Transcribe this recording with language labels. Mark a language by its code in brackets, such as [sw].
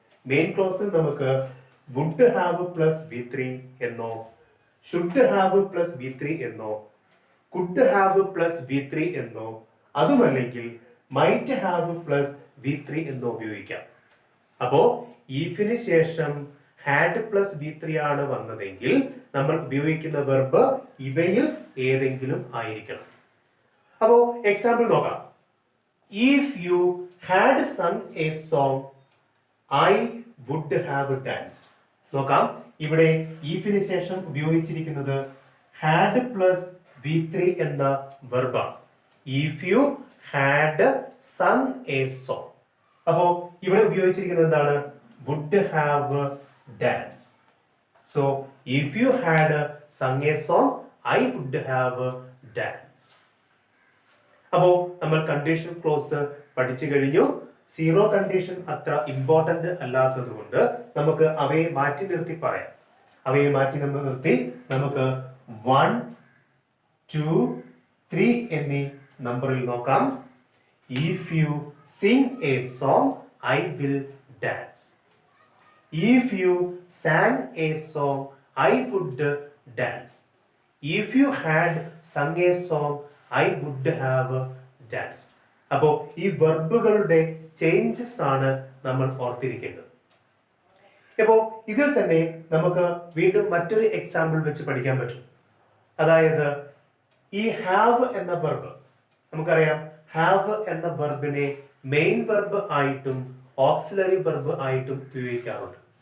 [ml] Main ക്ലോസിൽ നമുക്ക് would have plus V3 എന്നോ, should have plus V3 എന്നോ, കുഡ് ഹാവ് പ്ലസ് V3 എന്നോ, അതുമല്ലെങ്കിൽ മൈറ്റ് ഹാവ് പ്ലസ് V3 എന്നോ ഉപയോഗിക്കാം. അപ്പോ ഈഫിന് ശേഷം ഹാഡ് പ്ലസ് V3 ആണ് വന്നതെങ്കിൽ നമ്മൾ ഉപയോഗിക്കുന്ന വെർബ് ഇവയിൽ ഏതെങ്കിലും ആയിരിക്കണം. അപ്പോ എക്സാമ്പിൾ നോക്കാം. [en] if you had sung a song, I would have danced. [ml] നോക്കാം, ഇവിടെ ഈഫിന് ശേഷം ഉപയോഗിച്ചിരിക്കുന്നത് had പ്ലസ് V3 എന്ന വെർബാണ്. [en] If you had sung a song. [ml] അപ്പോ ഇവിടെ ഉപയോഗിച്ചിരിക്കുന്നത് എന്താണ്? [en] would have danced. So if you had sung a song, I would have danced. [ml] അപ്പോ നമ്മൾ കണ്ടീഷൻ ക്ലോസ് പഠിച്ചു കഴിഞ്ഞു. സീറോ കണ്ടീഷൻ അത്ര ഇമ്പോർട്ടന്റ് അല്ലാത്തത് കൊണ്ട് നമുക്ക് അവയെ മാറ്റി നിർത്തി പറയാം. അവയെ മാറ്റി നിർത്തി നമുക്ക് 1, 2, 3 എന്നീ നമ്പറിൽ നോക്കാം. [en] If you sing a song, I will dance. If you sang a song, I would dance. If you had sung a song, I would have danced. [ml] അപ്പോൾ ഈ വെർബുകളുടെ ചേഞ്ചസ് ആണ് നമ്മൾ ഓർത്തിരിക്കേണ്ടത്. അപ്പോൾ ഇതിൽ തന്നെ നമുക്ക് വീണ്ടും മറ്റൊരു എക്സാമ്പിൾ വെച്ച് പഠിക്കാൻ പറ്റും. അതായത് ഈ ഹാവ് എന്ന വെർബ് നമുക്കറിയാം. ഹാവ് എന്ന വെർബിനെ മെയിൻ വെർബ് ആയിട്ടും ഓക്സിലറി വെർബ് ആയിട്ടും ഉപയോഗിക്കാറുണ്ട്.